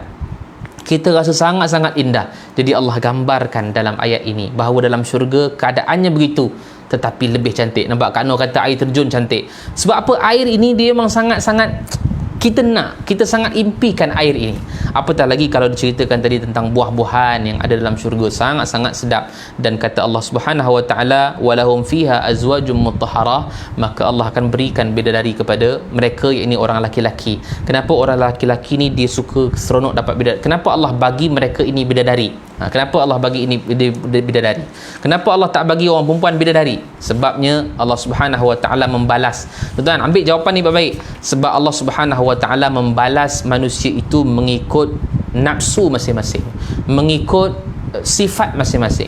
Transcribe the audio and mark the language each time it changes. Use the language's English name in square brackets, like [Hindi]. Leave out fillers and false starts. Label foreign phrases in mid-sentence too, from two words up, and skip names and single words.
[Malay] Kita rasa sangat-sangat indah. Jadi Allah gambarkan dalam ayat ini bahawa dalam syurga keadaannya begitu, tetapi lebih cantik. Nampak Kak Nur kata air terjun cantik. Sebab apa? Air ini dia memang sangat-sangat kita sangat impikan air ini. Apatah lagi kalau diceritakan tadi tentang buah-buahan yang ada dalam syurga, sangat-sangat sedap. Dan kata Allah [Arabic] سبحانه وتعالى, ولهم فيها أزواج مطهرة, [Malay] maka Allah akan berikan bidadari kepada mereka, yakni orang laki-laki. Kenapa orang laki-laki ni dia suka seronok dapat bidadari? Kenapa Allah bagi mereka ini bidadari? Kenapa Allah bagi ini bidadari? Kenapa Allah tak bagi orang perempuan bidadari? Sebabnya Allah [Arabic] سبحانه وتعالى [Malay] membalas. Tuan-tuan ambil jawapan ni baik-baik. Sebab Allah [Arabic] سبحانه وتعالى [Malay] membalas manusia itu mengikut nafsu masing-masing, mengikut sifat masing-masing.